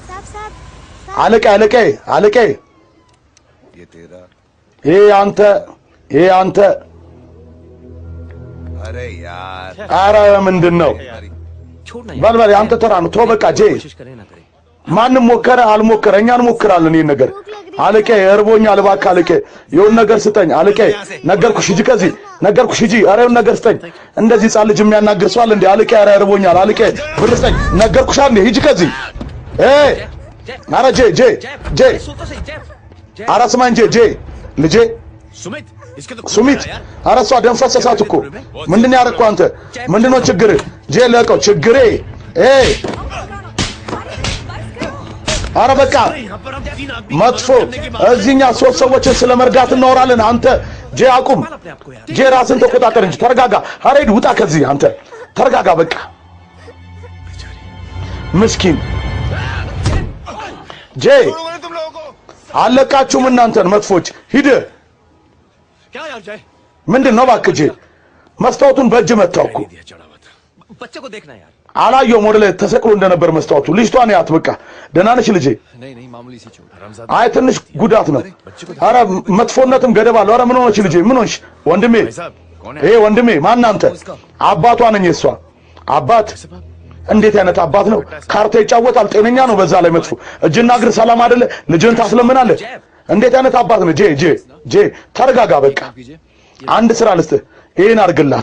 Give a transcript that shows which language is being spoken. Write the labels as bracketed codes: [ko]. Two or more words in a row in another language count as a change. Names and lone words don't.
[am] አለቄ [hi] ये तेरा [am] ይሄ አንተ [hi] अरे यार [am] አረ ምንድነው [hi] छोड़ना [am] በልበል አንተ ተራ ነው ተው በቃ ጄ [hi] कोशिश करे ना करे [am] ማንም ሞከረ አልሞከረ እኛ እንሞክራለን ይሄን ነገር አለቄ እርቦኛል እባክህ አለቄ የሆነ ነገር ስጠኝ አለቄ ነገርኩሽ ሂጂ ከዚህ ነገርኩሽ ሂጂ ኧረ የሆነ ነገር ስጠኝ እንደዚህ ጻል ልጅ የሚያናግር ሰው አለ እንዴ አለቄ ኧረ እርቦኛል አለቄ ብር ስጠኝ ነገርኩሽ አንዴ ሂጂ ከዚህ ኧረ ጄ ኧረ ስማኝ ጄ ልጄ [hi] सुमित इसके तो [am] ሱሚት ኧረ እሷ ደም ፈሰሳት እኮ ምንድን ያደረግከው አንተ ምንድነው ችግር ጄ ለቀው ችግሬ ኧረ በቃ መጥፎ እዚህኛ ሶስት ሰዎችን ስለመርዳት እናወራለን አንተ ጄ አቁም ጄ ራስን ተቆጣጠር እንጂ ተረጋጋ ኧረ ሂድ ውጣ ከዚህ አንተ ተረጋጋ በቃ ምስኪን ጄ አለቃችሁም እናንተን መጥፎች ሂድ [hi] क्या यार जय [am] ምንድነው እባክህ ጄ መስታወቱን በእጅ መታው እኮ [hi] दिया चढ़ा हुआ था बच्चे को देखना यार [am] አላየውም ወደ ላይ ተሰቅሎ እንደነበር መስታወቱ ልጅቷን ያት बቃ ደህና ነሽ ልጄ [hi] नहीं मामूली सी चोट [am] አይ ትንሽ ጉዳት ነው ኧረ መጥፎነትም ገደብ አለው ኧረ ምን ሆነች ልጄ ምን ሆነሽ ወንድሜ ይሄ ወንድሜ ማን አንተ አባቷ ነኝ እሷ አባት እንዴት አይነት አባት ነው ካርታ ይጫወታል ጤነኛ ነው በዛ ላይ መጥፎ እጅና እግር ሰላም አይደለ ልጅን ታስለምናለህ እንዴት አይነት አባት ነው ጄ ተረጋጋ በቃ አንድ ስራ ልስጥህ ይሄን አድርግላት